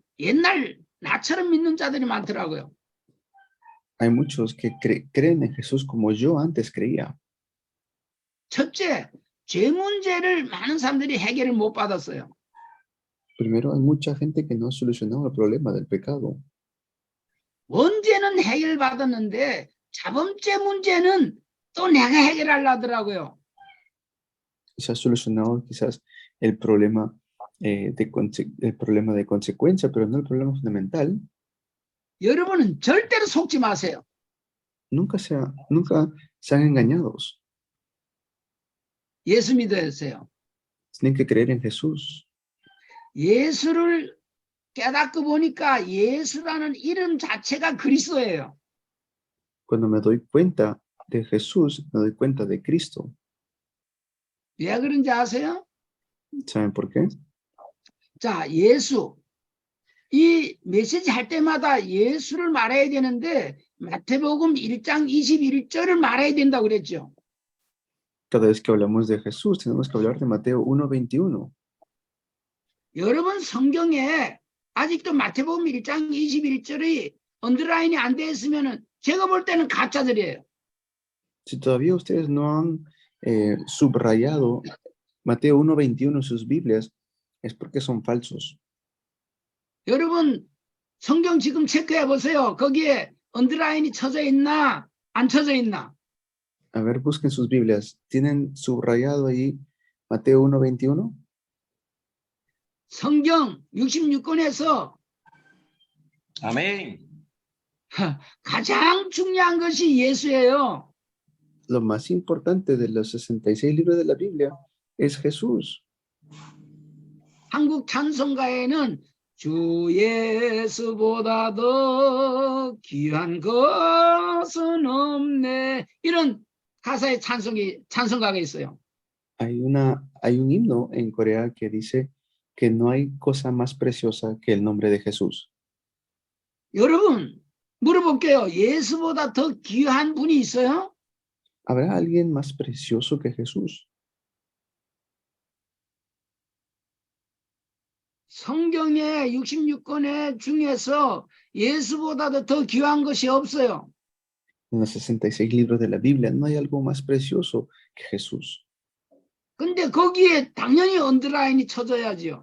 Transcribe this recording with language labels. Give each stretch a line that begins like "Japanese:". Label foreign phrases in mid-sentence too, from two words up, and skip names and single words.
Korean: 옛날 나처럼 믿는 자들이 많더라고요.
Spanish: Hay muchos que creen en Jesús como yo antes creía.
Korean: 첫째, 죄 문제를 많은 사람들이 해결을 못 받았어요.
Spanish: Primero, hay mucha gente que no ha solucionado el problema del pecado.
Korean: 원죄는 해결받았는데 자범죄 문제는 또 내가 해결하려 하더라고요.
Spanish: Se ha solucionado quizás el problema, el problema de consecuencia, pero no el problema fundamental.
Korean: 여러분은 절대로 속지 마세요.
Spanish: Nunca sean engañados.
Korean: 예수 믿으세요.
Spanish: Tienen que creer en Jesús.
Korean: 예수를 깨닫고 보니까 예수라는 이름 자체가 그리스도예요.
Spanish: Cuando me doy cuenta de Jesús, me doy cuenta de Cristo.
Korean: 왜 그런지 아세요?
Spanish: ¿Saben por qué?
Korean: 자, 예수. 이 메시지 할 때마다 예수를 말해야 되는데 마태복음 1장 21절을 말해야 된다고 그랬죠.
Spanish: Cada vez que hablamos de Jesús, tenemos que hablar de Mateo 1:21.
Korean: 여러분 성경에 아직도 마태복음 1장 21절이 언더라인이 안 돼 있으면은 제가 볼 때는 가짜들이에요.
Spanish: Si todavía ustedes no han subrayado Mateo 1:21 en sus Biblias, es porque son falsos.
Korean: 여러분 성경 지금 체크해 보세요. 거기에 언더라인이 쳐져 있나 안 쳐져 있나?
Spanish: A ver, busquen sus Biblias. ¿Tienen subrayado ahí Mateo 1:21?
Korean: 성경 66권에서 아멘. 가장 중요한 것이 예수예요.
Spanish: Lo más importante de los 66 libros de la Biblia es Jesús.
Korean: 한국 찬송가에는 주 예수보다 더 귀한 것은 없네 이런 가사의 찬송가가 있어요.
Spanish: Hay un himno en Corea que dice que no hay cosa más preciosa que el nombre de Jesús.
Korean: 여러분 물어볼게요. 예수보다 더 귀한 분이 있어요?
Spanish: ¿Habrá alguien más precioso que Jesús?
Korean: 성경의 66권의 중에서 예수보다 더 귀한 것이 없어요.
Spanish: En los 66 libros de la Biblia no hay algo más precioso que Jesús.
Korean: 근데 거기에 당연히 언더라인이 쳐져야지요.